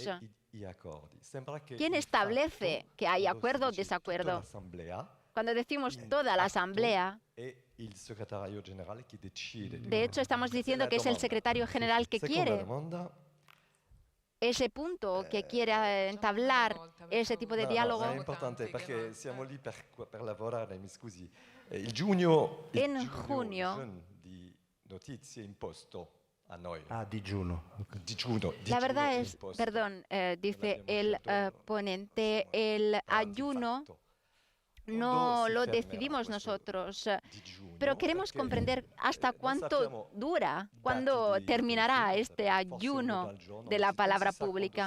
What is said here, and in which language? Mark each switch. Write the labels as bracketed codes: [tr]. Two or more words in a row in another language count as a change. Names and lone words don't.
[es] ¿Quién establece que hay acuerdo o desacuerdo? Cuando decimos toda la asamblea, de hecho estamos diciendo que es el secretario general que quiere ese punto, que quiere entablar ese tipo de diálogo. Es importante porque [it] siamo lì per lavorare, mi scusi. Il giugno di notizie imposto a noi. Digiuno. [es] La verdad es, perdón, dice el ponente, el ayuno no lo decidimos nosotros, pero queremos comprender hasta cuánto dura, cuándo terminará este ayuno de la palabra pública.